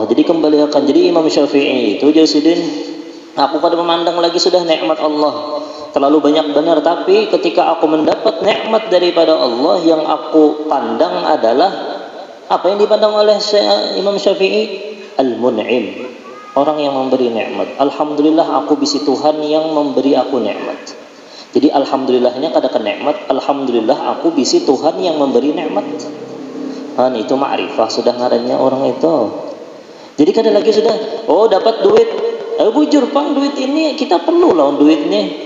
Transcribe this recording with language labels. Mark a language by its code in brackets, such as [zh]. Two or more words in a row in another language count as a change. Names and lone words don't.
[id] Jadi kembali akan, jadi Imam Syafi'i itu jasidin, aku pada memandang lagi sudah nikmat Allah terlalu banyak benar, tapi ketika aku mendapat nikmat daripada Allah, yang aku pandang adalah apa yang dipandang oleh Imam Syafi'i? Al-Mun'im, orang yang memberi nikmat. [bjn] Alhamdulillah aku bisi Tuhan yang memberi aku nikmat. Jadi alhamdulillahnya kada ke nikmat, alhamdulillah aku bisi Tuhan yang memberi nikmat. Itu ma'rifah sudah ngarannya orang itu. Jadi kada lagi sudah, dapat duit, bujur pang duit ini kita perlu lawan duitnya.